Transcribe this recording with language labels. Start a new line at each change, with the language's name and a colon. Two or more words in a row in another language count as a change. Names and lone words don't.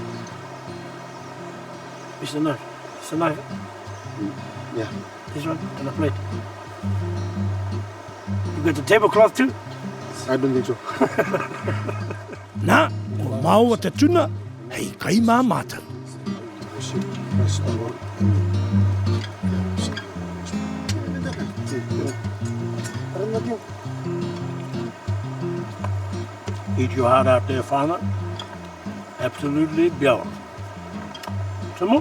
English: It's a knife. It's a knife. Yeah. This one and a plate. You got the tablecloth too? I don't think so.
Māori: Nā, o mau a te tuna, hei kai mā mātou.
English: Press over. Eat your heart out there, farmer. Absolutely bjorn. Some more?